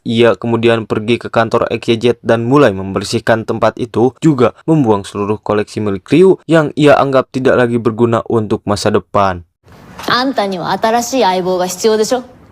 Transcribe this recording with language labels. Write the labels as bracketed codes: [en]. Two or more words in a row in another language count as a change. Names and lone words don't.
[id] Ia kemudian pergi ke kantor XYZ dan mulai membersihkan tempat itu, juga membuang seluruh koleksi milik Ryu yang ia anggap tidak lagi berguna untuk masa depan. [ja] あんたには新しい相棒が必要でしょ。